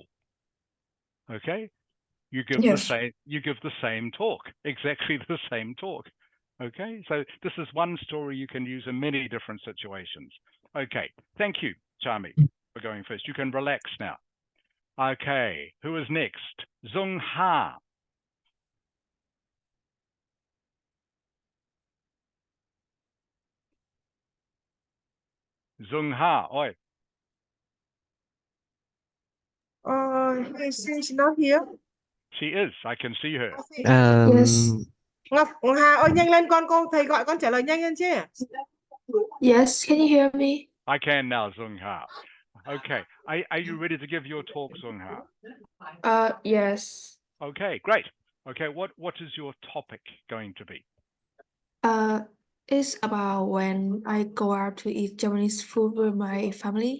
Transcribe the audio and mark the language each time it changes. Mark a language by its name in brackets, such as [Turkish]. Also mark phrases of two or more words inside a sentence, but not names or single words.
[English] Okay, you give Yes. the same talk, exactly the same talk. Okay, so this is one story you can use in many different situations. Okay, thank you, Charmy, for going first. You can relax now. Okay, who is next? Zung Ha. Zung Ha, oi. She's not here. She is. I can see her. Yes. [Vietnamese] Ngọc Hà ơi, nhanh lên con thầy gọi con trả lời nhanh lên chứ. [English] Yes, can you hear me? I can now, Zung Ha. Okay, are you ready to give your talk, Zung Ha? Yes. Okay, great. Okay, what is your topic going to be? It's about when I go out to eat Japanese food with my family.